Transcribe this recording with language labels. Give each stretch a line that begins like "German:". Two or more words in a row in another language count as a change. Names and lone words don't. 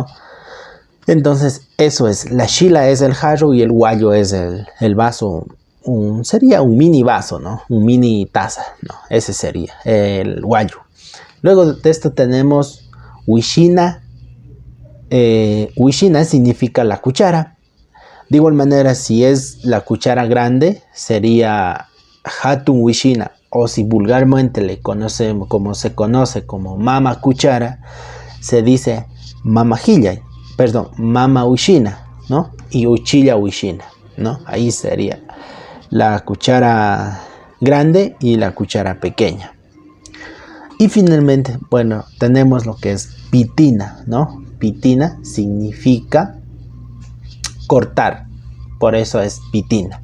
Spanish: Entonces eso es, la chila es el jarro y el guayo es el vaso, sería un mini vaso, ¿no? Un mini taza, ¿no? Ese sería el guayo. Luego de esto tenemos wishina. Wishina significa la cuchara. De igual manera, si es la cuchara grande, sería
Quechua: hatun wishina,
Spanish: o si vulgarmente se conoce como mama cuchara, se dice mamajilla, perdón,
Quechua: mama wishina,
Spanish: ¿no?
Quechua: Y uchilla wishina,
Spanish: ¿no? Ahí sería la cuchara grande y la cuchara pequeña. Y finalmente, bueno, tenemos lo que es pitina, ¿no? Pitina significa cortar, por eso es pitina.